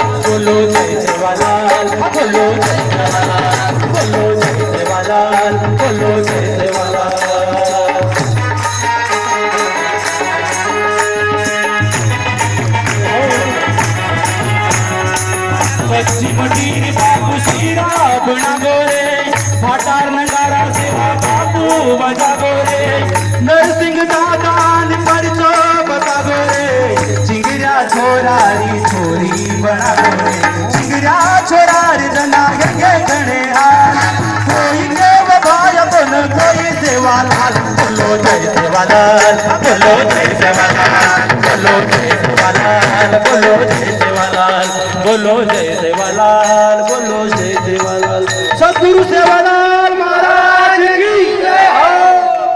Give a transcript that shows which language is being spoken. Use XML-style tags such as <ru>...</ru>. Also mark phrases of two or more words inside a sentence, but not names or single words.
<hi>बोलो जय सेवालाल, बोलो जय सेवालाल, बोलो जय सेवालाल, बोलो जय सेवालाल।</hi> <lmn>पश्चिम टीर बापू सीरा बना गोरे, भाटार नगारा सेवा बापू बजा गोरे, नरसिंह दादान परचो बता गोरे, चिंगरा छोरारी छोरी बना गोरे, चिंगरा छोरारी जना के गणे हाल। कोई के वफाय कोन कोई सेवालाल।</lmn> <hi>बोलो जय सेवालाल, बोलो जय सेवालाल, बोलो जय सेवालाल, बोलो जय सेवालाल, बोलो जय सेवालाल, बोलो जय सेवालाल। सदगुरु सेवालाल महाराज की जय हो।</hi>